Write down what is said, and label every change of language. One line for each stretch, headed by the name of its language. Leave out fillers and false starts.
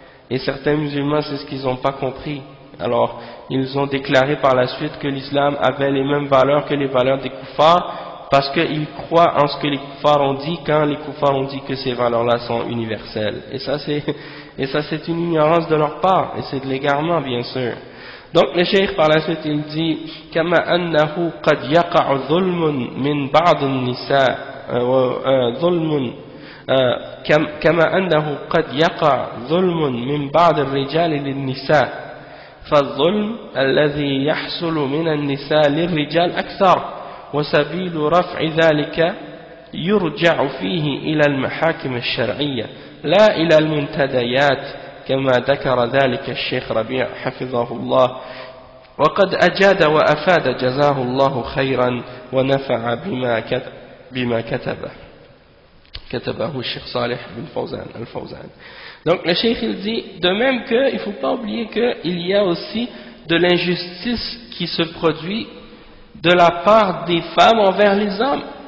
French: Et certains musulmans, c'est ce qu'ils n'ont pas compris. Alors, ils ont déclaré par la suite que l'islam avait les mêmes valeurs que les valeurs des kuffars, parce qu'ils croient en ce que les kuffars ont dit quand les kuffars ont dit que ces valeurs-là sont universelles. Et ça c'est une ignorance de leur part, et c'est de l'égarement bien sûr. Donc le cheikh par la suite il dit
Arabic: كما أنه قد يقع ظلم من بعض النساء ظلم كما أنه قد يقع ظلم من بعض الرجال للنساء فالظلم الذي يحصل من النساء للرجال أكثر وسبيل رفع ذلك يرجع فيه إلى المحاكم الشرعية لا إلى المنتديات كما ذكر ذلك الشيخ ربيع حفظه الله وقد أجاد وأفاد جزاه الله خيرا ونفع بما كتبه الشيخ صالح بن فوزان الفوزان.
French: Donc le cheikh il dit de même qu'il ne faut pas oublier qu'il y a aussi de l'injustice qui se produit de la part des femmes envers les hommes.